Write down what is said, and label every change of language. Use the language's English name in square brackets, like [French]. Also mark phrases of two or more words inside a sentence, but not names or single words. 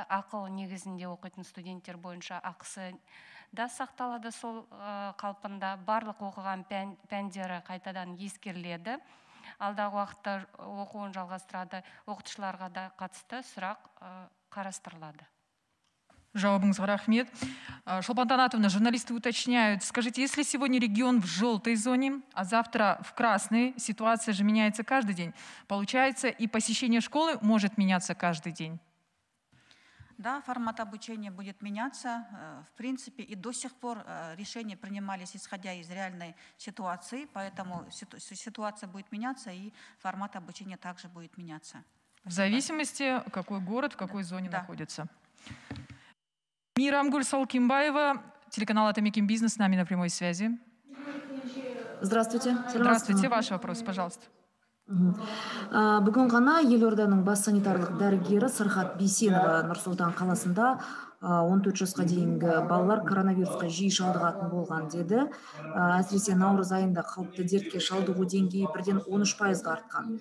[Kazakh] Ақылы негізінде оқитын студенттер бойынша ақысы да сақталады. Сол қалпында барлық оқыған пәндері қайтадан ескеріледі. Алдағы уақытта оқуын жалғастырады, оқытушыларға да қатысты сұрақ қарастырылады. Жауабыңызға рахмет. [Russian] Шолпан Анатольевна, журналисты уточняют, скажите, если сегодня регион в желтой зоне, а завтра в красной, ситуация же меняется каждый день, получается, и посещение школы может меняться каждый день? Да, формат обучения будет меняться. В принципе, и до сих пор решения принимались, исходя из реальной ситуации, поэтому ситуация будет меняться, и формат обучения также будет меняться. В зависимости, какой город, в какой зоне находится. Мирамгуль Салкимбаева, телеканал Атамекен Бизнес с нами на прямой связи. Здравствуйте. Здравствуйте, ваш вопрос, пожалуйста. [Kazakh] Бүгін ғана елорданың бас санитарлық дәрігері Сырхат Бейсенова Нұр-Сұлтан қаласында 14 жасқа дейінгі балалар коронавирусқа жиі шалдығатын болған деді. Әсіресе наурыз айында қауіпті дертке шалдығу деңгейі бірден 13%-ға артқан.